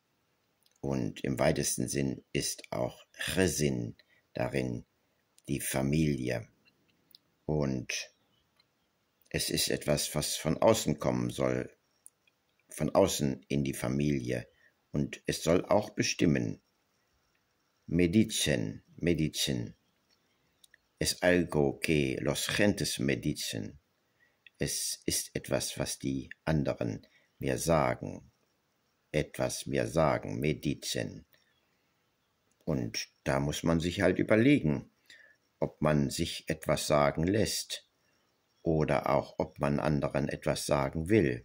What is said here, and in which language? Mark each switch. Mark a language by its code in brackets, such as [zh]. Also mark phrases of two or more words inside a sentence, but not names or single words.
[de] Und im weitesten Sinn ist auch Gezin darin, die Familie. Und es ist etwas, was von außen kommen soll, von außen in die Familie. Und es soll auch bestimmen. [es] Medicen es algo que los gentes me dicen. [de] Es ist etwas, was die anderen mir sagen. [es] Medicen. [de] Und da muss man sich halt überlegen, ob man sich etwas sagen lässt oder auch, ob man anderen etwas sagen will.